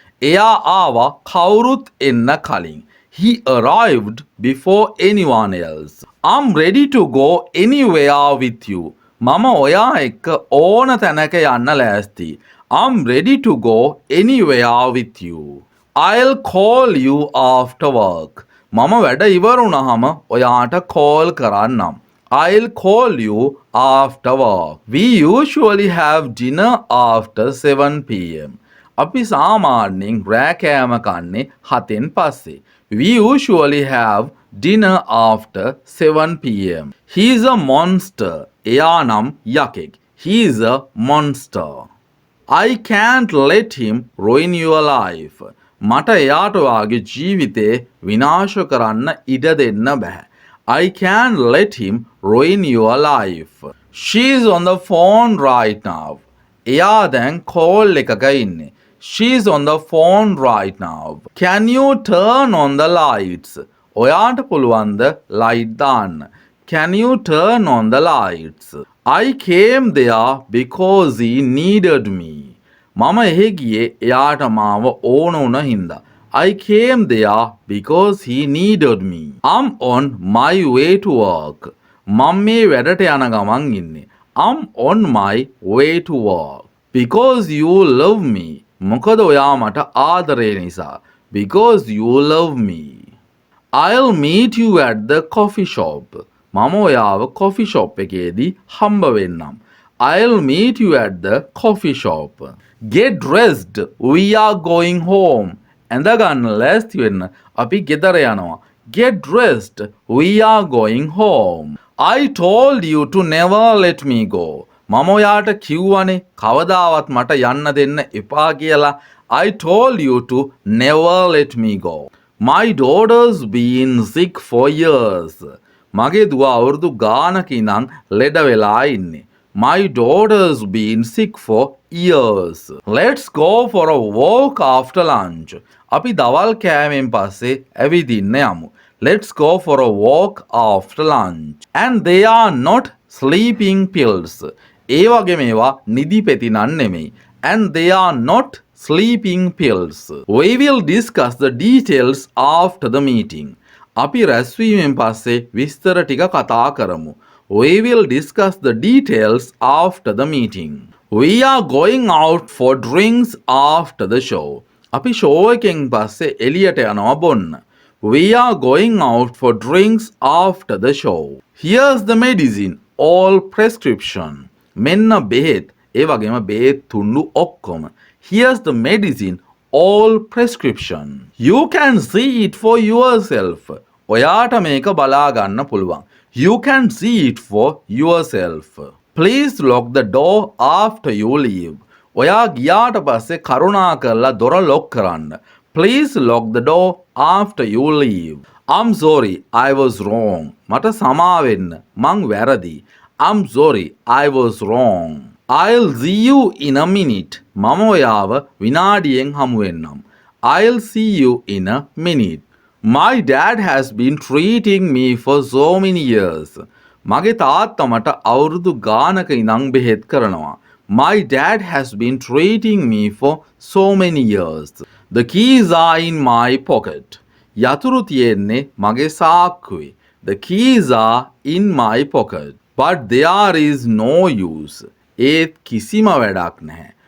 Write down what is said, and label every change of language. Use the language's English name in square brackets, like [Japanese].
[Sinhala] එයා ආවා කවුරුත් එන්න කලින්. [English] He arrived before anyone else. I'm ready to go anywhere with you. [Sinhala] මම ඔයා එක්ක ඕන තැනක යන්න ලෑස්ති. [English] I'm ready to go anywhere with you. I'll call you after work. [Sinhala] මම වැඩ ඉවරුනහම ඔයාට call කරන්නම්. [English] I'll call you after work. We usually have dinner after 7 p.m. [Sinhala] අපි සාමාන්‍යයෙන් රෑ කෑම කන්නේ 7න් පස්සේ. [English] We usually have dinner after 7 p.m. He's a monster. [Sinhala] එයා නම් යකෙක්. [English] He's a monster. I can't let him ruin your life. [Sinhala] මට එයාට ඔයාගේ ජීවිතේ විනාශ කරන්න ඉඩ දෙන්න බෑ. [English] I can't let him ruin your life. She's on the phone right now. [Sinhala] එයා දැන් call එකක ඉන්නේ. [English] She's on the phone right now. Can you turn on the lights? [Sinhala] ඔයාට පුළුවන්ද light දාන්න? [English] Can you turn on the lights? I came there because he needed me. [Sinhala] මම එහෙ ගියේ එයාට මාව ඕන වුණ හින්දා. [English] I came there because he needed me. I'm on my way to work. [Sinhala] මම මේ වැඩට යන ගමන් ඉන්නේ. [English] I'm on my way to work. Because you love me. [Sinhala] මොකද ඔයා මට ආදරේ නිසා. [English] Because you love me. I'll meet you at the coffee shop. [Sinhala] මම ඔයාව coffee shop එකේදී හම්බ වෙන්නම්. [English] I'll meet you at the coffee shop. Get dressed. We are going home. [Sinhala] ඇඳගන්න ලෑස්ති වෙන්න. අපි ගෙදර යනවා. [English] Get dressed. We are going home. I told you to never let me go. [Sinhala] මම ඔයාට කිව්වනේ කවදාවත් මට යන්න දෙන්න එපා කියලා. [English] I told you to never let me go. My daughter's been sick for years. [Sinhala] මගේ දුව අවුරුදු ගානක ඉඳන් ලෙඩ වෙලා ඉන්නේ. [English] My daughter's been sick for years. Let's go for a walk after lunch. [Sinhala] අපි දවල් කෑමෙන් පස්සේ ඇවිදින්න යමු. [English] Let's go for a walk after lunch. And they are not sleeping pills. [Sinhala] ඒ වගේ මේවා නිදි පෙති නන් නෙමෙයි. [English] And they are not sleeping pills. We will discuss the details after the meeting. [Sinhala] අපි රැස්වීමෙන් පස්සේ විස්තර ටික කතා කරමු. [English] We will discuss the details after the meeting. We are going out for drinks after the show. [Sinhala] අපි show එකෙන් පස්සේ එළියට යනවා බොන්න. [English] We are going out for drinks after the show. Here's the medicine. All prescription. [Sinhala] මෙන්න බෙහෙත්. ඒ වගේම බෙහෙත් තුණ්ඩු ඔක්කොම. [English] Here's the medicine. All prescription. You can see it for yourself. [Sinhala] ඔයාට මේක බලා ගන්න පුළුවන්. [English] You can see it for yourself. Please lock the door after you leave. [Sinhala] ඔයා ගියාට පස්සේ කරුණා කරලා දොර ලොක් කරන්න. [English] Please lock the door after you leave. I'm sorry, I was wrong. [Sinhala] මට සමා වෙන්න. මං වැරදි. [English] I'm sorry, I was wrong. I'll see you in a minute. [Sinhala] මම ඔයාව විනාඩියෙන් හමු වෙන්නම්. [English] I'll see you in a minute. My dad has been treating me for so many years. [Sinhala] මගේ තාත්තා මට අවුරුදු ගානක ඉඳන් බෙහෙත් කරනවා. [English] My dad has been treating me for so many years. The keys are in my pocket. [Sinhala] යතුරු තියෙන්නේ මගේ සාක්කුවේ. [English] The keys are in my pocket. But there is no use. [Sinhala] ඒත් කිසිම වැඩක් නැහැ.